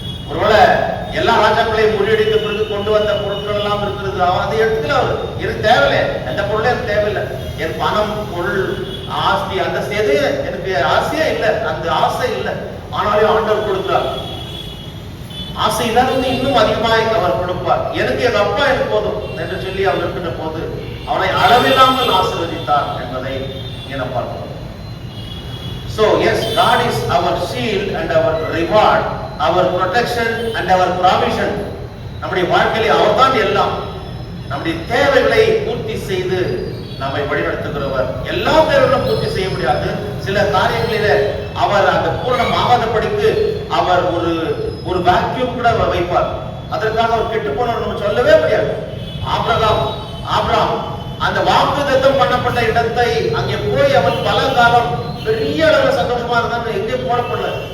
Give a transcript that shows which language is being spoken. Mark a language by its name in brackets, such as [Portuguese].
[Tamil] ஒருவேளை எல்லா ராஜாக்களையும் முறியடித்த பிறகு கொண்டு வந்த பொருட்கள் எல்லாம் இருக்கிறது, அதை எடுத்துல அவர் எனக்கு தேவையில்லை, எந்த பொருளும் எனக்கு தேவையில்லை, என் பணம் பொருள் ஆஸ்தி அந்த எது எனக்கு ஆசையே இல்லை, அந்த ஆசை இல்லை, ஆனாலும் ஆண்டவர் கொடுக்கிறார். ஆசை இல்லாதவங்க இன்னும் அதிகமாக அவர் கொடுப்பார். எனக்கு என் அப்பா எனக்கு போதும் என்று சொல்லி அவர் இருக்கின்ற போது அவனை அளவில்லாமல் ஆசீர்வதித்தார் என்பதை என பார்க்கிறோம். [English] So yes, God is our shield and our reward, our protection and our provision. [Tamil] நம்முடைய வாழ்க்கையிலே அவர்தான் எல்லாம். நம்முடைய தேவைகளை பூர்த்தி செய்து நம்மை வழிநடத்துகிறவர். எல்லா தேவைகளும் பூர்த்தி செய்ய முடியாது. சில காரியங்களிலே அவர் அந்த பூரணம் ஆகாதபடிக்கு அவர் ஒரு வேக்யூம் கூட வைப்பார். அதற்காக அவர் கெட்டு போனவர் நம்ம சொல்லவே முடியாது. ஆபிரகாம் அந்த வாக்குத்தத்தம் பண்ணப்பட்ட இடத்தை அங்கே போய் அவன் பல காலம் பெரிய அளவில் சந்தோஷமா இருந்தான், எங்கே போடப்படல.